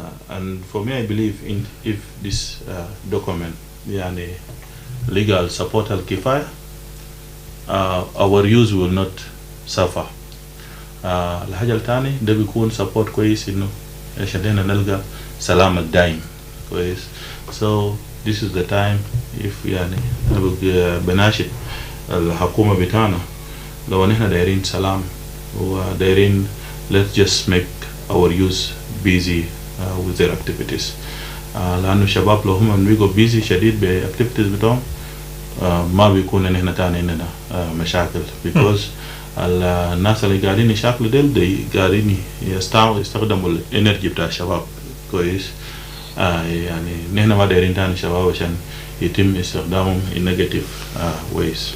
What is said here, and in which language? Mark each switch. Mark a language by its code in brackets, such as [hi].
[en] And for me I believe if this document يعني legal support الكفاية, our youth will not suffer. [ar] الحاجة الثانية ده بيكون support كويس إنه عشان نلقى سلام الدائم كويس. [en] So this is the time if [ar] يعني بناشد الحكومة بتاعنا لو نحن دايرين سلام ودايرين [en] let's just make our youth busy with their activities. [ar] لأنه الشباب لو هم بيقوا busy شديد بactivities بتاعهم ما بيكون نحن تاني عندنا مشاكل because الناس اللي قاعدين يشاكلوا دي قاعدين يستخدموا الانرجي بتاع الشباب كويس. يعني نحن ما دايرين تاني شباب عشان يتم استخدامهم [en] in negative ways.